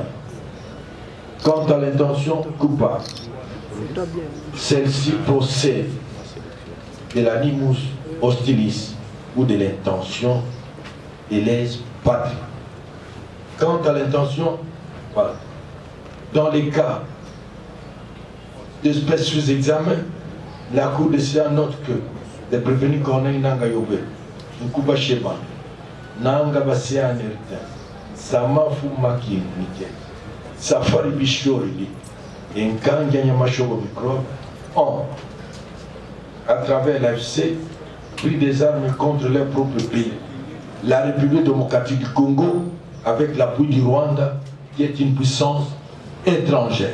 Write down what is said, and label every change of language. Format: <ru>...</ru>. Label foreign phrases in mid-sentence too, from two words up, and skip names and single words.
<fr>Quant à l'intention coupable, celle-ci procède de l'animus hostilis ou de l'intention de lèse patrie. Quant à l'intention, voilà. Dans les cas d'espèces sous examen, la Cour des sciences note que le prévenu Corneille Nanga Yobe, Nkuba Sheba, Nanga Basia Nerita, Samafu Maki Nike, Safari Bishori, et Nkanga Yamashobo Microbe, ont, à travers l'AFC, pris des armes contre leur propre pays. La République démocratique du Congo, avec l'appui du Rwanda, qui est une puissance étrangère.</fr>